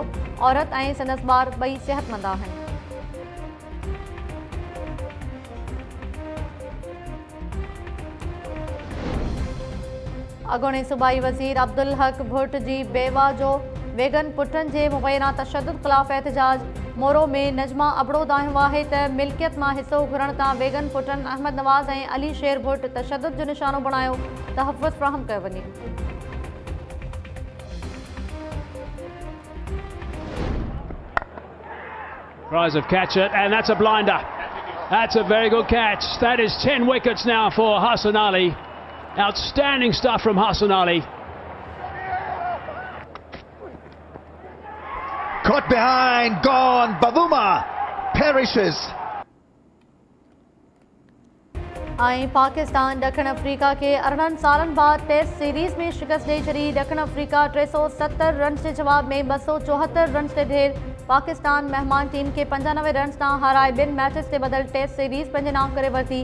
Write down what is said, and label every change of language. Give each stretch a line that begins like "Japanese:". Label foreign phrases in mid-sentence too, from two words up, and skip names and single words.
Sindhi: औरत ऐं संदसि ॿार ॿई सिहतमंद आहिनि। अॻूणे सूबाई वज़ीर अब्दुल हक भुट जी बेवा जो वेगन पुटनि जे मुबैना तशद्दुद ख़िलाफ़ एहतजाज। मोरो में नजमा अबड़ो दाहियो आहे त मिल्कियत मां हिसो घुरण तां वेगन पुटनि अहमद नवाज़ ऐं अली शेर भुट तशद्दुद जो निशानो बणायो। तहफ़्फ़ुज़ फ़राहम कयो वञे।
English: Tries to catch it, and that's a blinder. That's a very good catch. That is 10 wickets now for Hassan Ali. Outstanding stuff from Hassan Ali. Caught behind, gone. Bavuma perishes.
Sindhi: पाकिस्तान ॾखण अफ्रीका के 18 सालन बाद
English: Test series
Sindhi: में शिकस्त ॾेई छॾी। ॾखण अफ्रीका 370 रन्स के जवाब में 274 रन्स ते ढेर। पाकिस्तान मेहमान टीम के 95 रन्स तां हाराए 2 मैचेस ते बदल
English: Test series
Sindhi: पंहिंजे नाम करे वरिती।